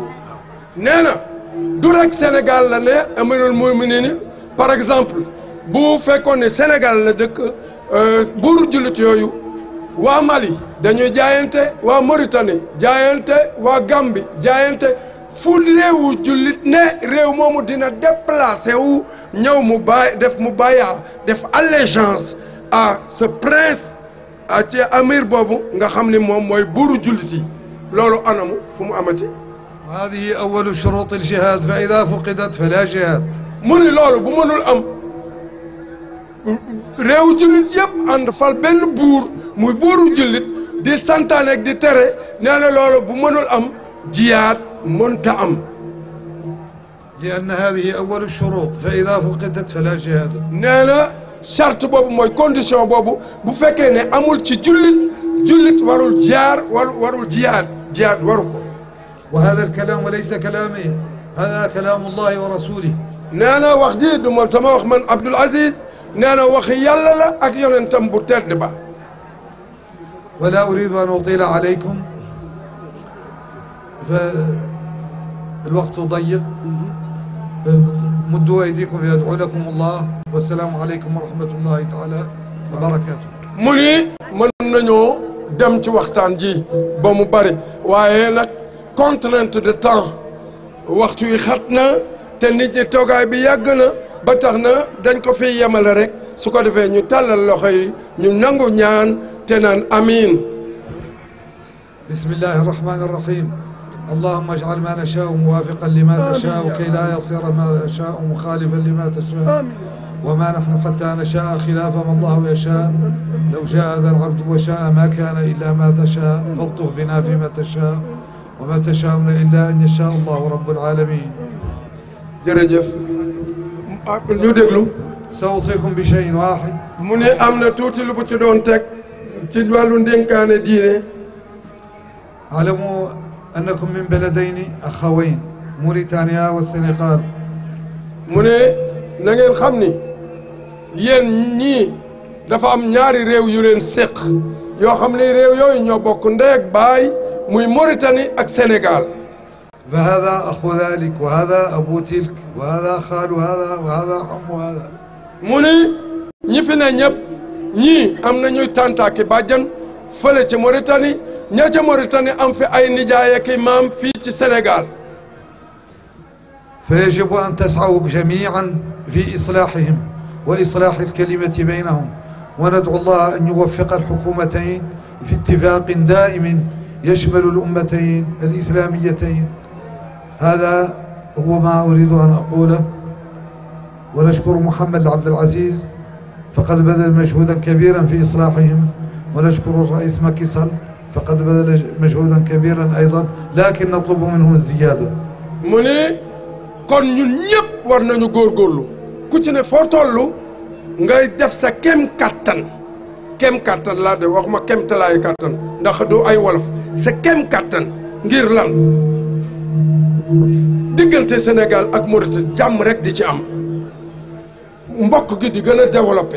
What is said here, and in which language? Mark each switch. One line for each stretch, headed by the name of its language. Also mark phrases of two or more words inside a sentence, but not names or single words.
Wolof: nee na du rek Sénégal la ne
Arabic: أمير المؤمنين
French: par exemple
Wolof: bu fekkoon ne Sénégal la dëkk buuru jullit yooyu waa Mali dañuy jaayante waa Mauritanie jaayante waa Gambie jaayante fu réewu jullit ne réew moomu dina déplacé wu ñëw mu def
French: allégeance à ce prince
Wolof: ci amir boobu nga xam ni moom mooy buuru jullit yi loolu anamu fu mu amati.
Arabic: هذه أول شروط الجهاد فإذا فقدت فلا جهاد.
Wolof: mu ni loolu bu mënul am réew jullit yëpp ànd fal benn buur muy buuru jullit di santaane ak di tere nee na loolu bu mënul am jiyaat mënta am.
Arabic: لأن هذه أول الشروط فإذا فقدت فلا جهاد.
Wolof: nee na charte boobu mooy condition boobu bu fekkee ne amul ci jullit warul warul jiyaat waru ko.
Arabic: وهذا الكلام وليس كلامي هذا كلام الله ورسوله.
Wolof: nee na wax ji du ma sama wax man Abdoul Aziz nee na waxi yàlla la ak yonentam bu tedd ba.
Arabic: ولا أريد أن أطيل عليكم فالوقت ضيق مدوا أيديكم يدعو لكم الله والسلام عليكم ورحمة الله تعالى وبركاته.
Wolof: mu ni mën nañoo dem ci waxtaan ji ba mu bari waaye nag
French: contrainte de temps
Wolof: waxtu yi xat na te nit ñi toogaay bi yàgg na ba tax na dañ ko fi yemale rek su ko defee ñu tàllal loxo yi ñu nangu ñaan te naan amiin.
Arabic: بسم الله الرحمن الرحيم. اللهم اجعل ما نشاء موافقا لما تشاء كي لا يصير ما نشاء مخالفا لما تشاء وما نحن حتى نشاء خلاف ما الله يشاء لو شاء هذا العبد وشاء ما كان إلا ما تشاء فالطف بنا فيما تشاء وما تشاءون إلا أن يشاء الله رب العالمين.
Wolof: jërëjëf ñu déglu.
Arabic: سأوصيكم بشيء واحد.
Wolof: mu ne am na tuuti lu bu ci doon teg ci wàllu ndénkaane diine.
Arabic: اعلموا أنكم من بلدين أخوين موريتانيا والسنغال.
Wolof: mu ne na ngeen xam ni yéen ñii dafa am ñaari réew yu leen séq yoo xam ne réew yooyu ñoo bokk ndey ak baay muy Mauritanie ak Sénégal.
Arabic: فهذا أخو ذلك وهذا أبو تلك وهذا خال هذا وهذا عم هذا.
Wolof: mu ni ñi fi ne ñëpp ñii am na ñuy tàntaaki bàjjan fële ci Mauritanie ña ca Mauritanie am fi ay nijaay ak maam fii ci Sénégal.
Arabic: فيجب أن تسعوا جميعا في إصلاحهم وإصلاح الكلمة بينهم وندعو الله أن يوفق الحكومتين في اتفاق دائم يشمل الأمتين الإسلاميتين. هذا هو ما أريد أن أقوله. ونشكر محمد عبد العزيز فقد بذل مجهودا كبيرا في إصلاحهم ونشكر الرئيس ماكي سال فقد بذل مجهودا كبيرا أيضا لكن نطلب منهم الزيادة.
Wolof: mu ne kon ñun ñëpp war nañu góorgóorlu ku ci ne foo tollu ngay def sa kem kattan laa de waxuma kem talaayu kattan ndax du ay wolof sa kem kattan ngir lan diggante Sénégal ak Mauritanie jàmm rek di ci am mbokk gi di gën a développé.